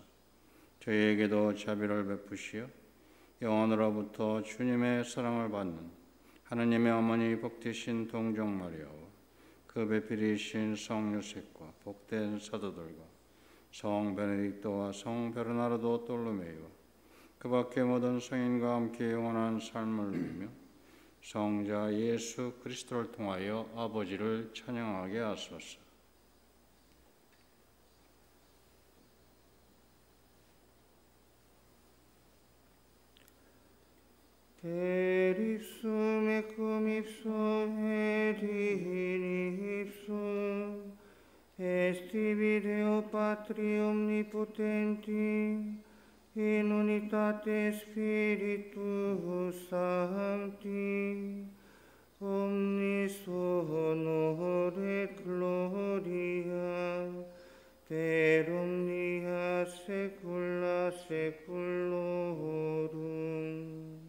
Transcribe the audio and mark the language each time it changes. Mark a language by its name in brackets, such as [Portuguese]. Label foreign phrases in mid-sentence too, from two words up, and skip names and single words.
[Korean] 저희에게도 자비를 베푸시어 영원으로부터 주님의 사랑을 받는 하느님의 어머니 복되신 동정 마리아와 그 배필이신 성 요셉과 복된 사도들과 성 베네딕토와 성 베르나르도 돌로메이와 그 밖의 모든 성인과 함께 영원한 삶을 누리며 성자 예수 그리스도를 통하여 아버지를 찬양하게 하소서. [Latin] Per ipsum et cum ipsum et in ipsum est tibi Deo Patri omnipotenti in unitate Spiritus Sancti omnis honor et gloria per omnia saecula saeculorum.